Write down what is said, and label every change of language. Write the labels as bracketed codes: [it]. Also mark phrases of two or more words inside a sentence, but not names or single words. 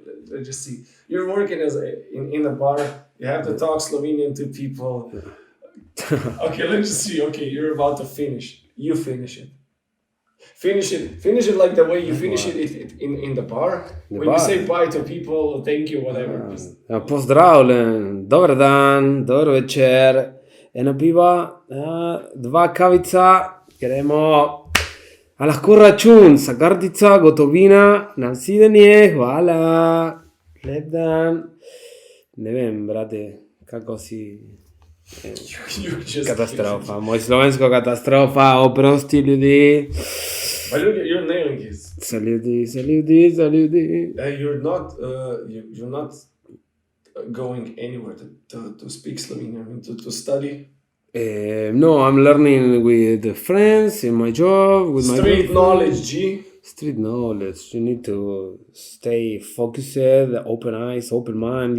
[en] Let's just see. You're working in a bar. You have to talk Slovenian to people. Okay, let's just see. Okay, you're about to finish. You finish it. Finish it like the way you finish it in the bar. When you say bye to people, thank you, whatever. [sl] Pozdravljen, dober dan, dober večer, ena piva, dva kavica, gremo. A lahko račun, sa kartica, gotovina, na videnje, hvala, lep dan. Ne vem, brate, kako si... Katastrofa, moj slovensko katastrofa, oprosti ljudi. [en] But you're nailing it. [sl] Za ljudi. [en] You're not going anywhere to speak Slovenian, I mean, to study. No, I'm learning with friends in my job, with my Street knowledge, G. Street knowledge. You need to stay focused, open eyes, open mind.